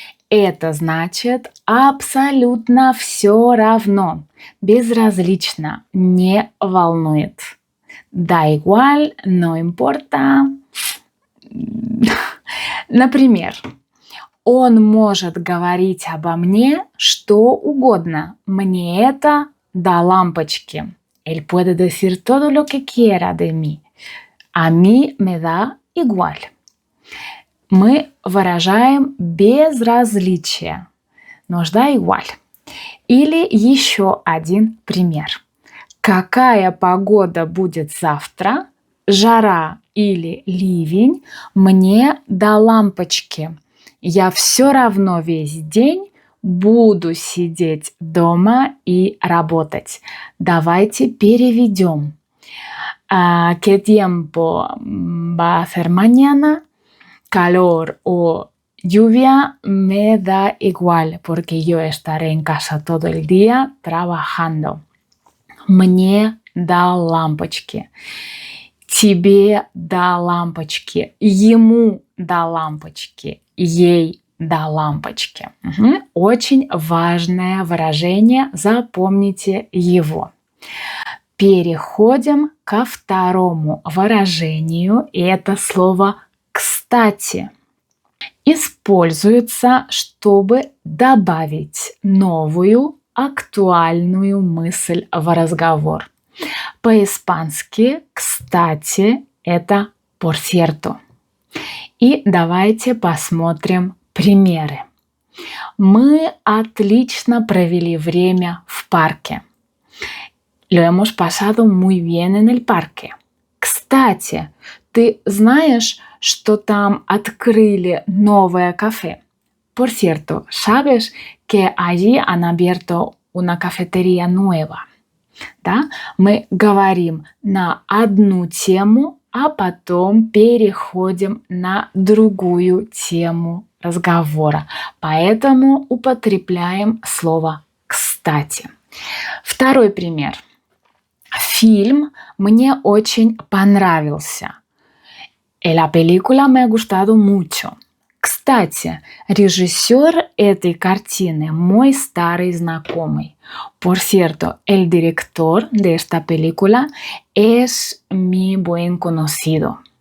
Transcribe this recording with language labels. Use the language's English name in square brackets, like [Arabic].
[Russian] Это значит абсолютно все равно, безразлично, не волнует. [Spanish] Da igual, no importa. [Russian] Например, он может говорить обо мне что угодно. Мне это до лампочки. [Spanish] Él puede decir todo lo que quiera de mí. A mí me da igual. [Russian] Мы выражаем безразличие. [Spanish] Nos da igual. [Russian] Или еще один пример. Какая погода будет завтра? Жара или ливень? Мне до лампочки. Я все равно весь день буду сидеть дома и работать. Давайте переведем. [Spanish] ¿Qué tiempo va a hacer mañana? Calor o lluvia me da igual, porque yo estaré en casa todo el día trabajando. [Russian] Мне до лампочки. Тебе до лампочки. Ему до лампочки. Ей до лампочки. Очень важное выражение, запомните его. Переходим ко второму выражению. И это слово «кстати». Используется, чтобы добавить новую актуальную мысль в разговор. По-испански, кстати, это [Spanish] por cierto. [Russian] И давайте посмотрим примеры. Мы отлично провели время в парке. [Spanish] Lo hemos pasado muy bien en el parque. [Russian] Кстати, ты знаешь, что там открыли новое кафе? [Spanish] Por cierto, ¿sabes que allí han abierto una cafetería nueva? [Russian] Да? Мы говорим на одну тему, а потом переходим на другую тему разговора. Поэтому употребляем слово «кстати». Второй пример. Фильм мне очень понравился. [Spanish] La película me ha gustado mucho. [Russian] Кстати, режиссер этой картины мой старый знакомый. [Spanish] Por cierto, el director de esta película es mi buen conocido.